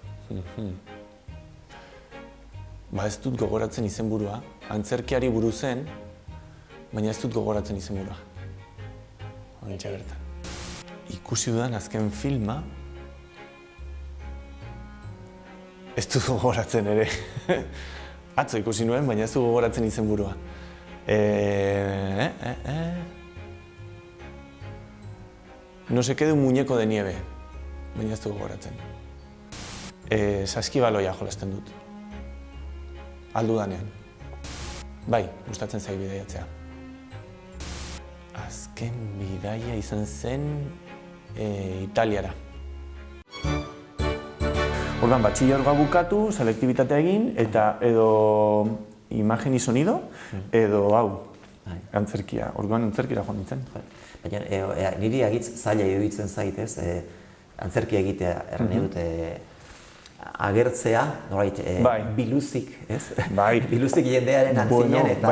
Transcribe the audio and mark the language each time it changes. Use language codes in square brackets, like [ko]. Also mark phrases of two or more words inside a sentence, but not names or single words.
[eu] Ez dut gogoratzen izenburua, antzerkiari buruz zen, baina ez dut gogoratzen izenburua. Horrentxe bertan. Ikusi dudan azken filma, ez dut gogoratzen ere. Atzo ikusi nuen, baina ez dut gogoratzen izenburua. [es] No se quede un muñeco de nieve, [eu] baina ez dut gogoratzen. Saskibaloia jolasten dut. Aldudanean. Bai, gustatzen zait bidaiatzea. Azken bidaia izan zen Italiara. Orduan, batxillergoa bukatu, selektibitatea egin, eta edo [es] imagen y sonido, [eu] edo hau, antzerkia. Orduan, antzerkira joan nintzen. Baina, niri agitz zaila iruditzen zait, ez? Antzerkia egitea, erran dut, agertzea, biluzik, ez? Biluzik jendearen antzinen, eta...